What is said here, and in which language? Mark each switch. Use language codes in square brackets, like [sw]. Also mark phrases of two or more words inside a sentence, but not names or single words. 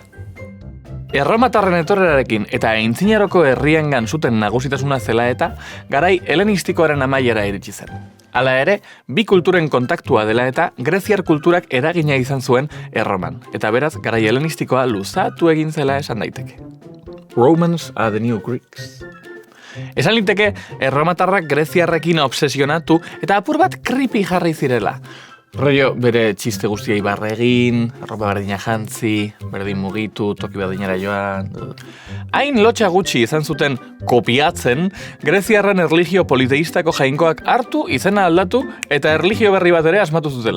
[eu] Erromatarren etorrerarekin eta aintzinaroko herriengan zuten nagusitasuna zela eta, garai helenistikoaren amaiera iritsi zen. Hala ere, bi kulturen kontaktua dela eta greziar kulturak eragina izan zuen Erroman, eta beraz, garai helenistikoa luzatu egin zela esan daiteke. [en] Romans are the new Greeks. [eu] Esan liteke, erromatarrak greziarrekin obsesionatu eta apur bat creepy jarri zirela. Rollo bere txiste guztiei barre egin, arropa berdina jantzi, berdin mugitu, toki berdinara joan. Hain lotxa gutxi izan zuten kopiatzen, greziarren erlijio politeistako jainkoak hartu, izena aldatu eta erlijio berri bat ere asmatu zutela.